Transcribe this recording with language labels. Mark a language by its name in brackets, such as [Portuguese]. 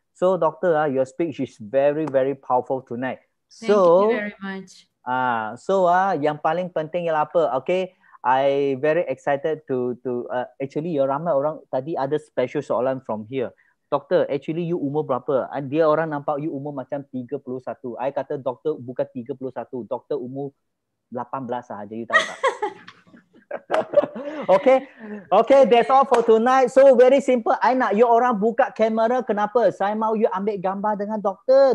[English] So doctor, your speech is very very powerful tonight. Thank you very much. [Malay] So yang paling penting ialah apa? [English] Okay, I very excited to actually [Malay] ramai orang tadi ada [English] special [Malay] soalan [English] from here. [Malay] Doktor, actually you umur berapa? Dia orang nampak you umur macam 31. I kata doktor bukan 31, doktor umur 18 sahaja, you tahu tak? [English] Okay, that's all for tonight. So very simple. [Malay] I nak you orang buka kamera. Kenapa? Saya mau you ambil gambar dengan doktor.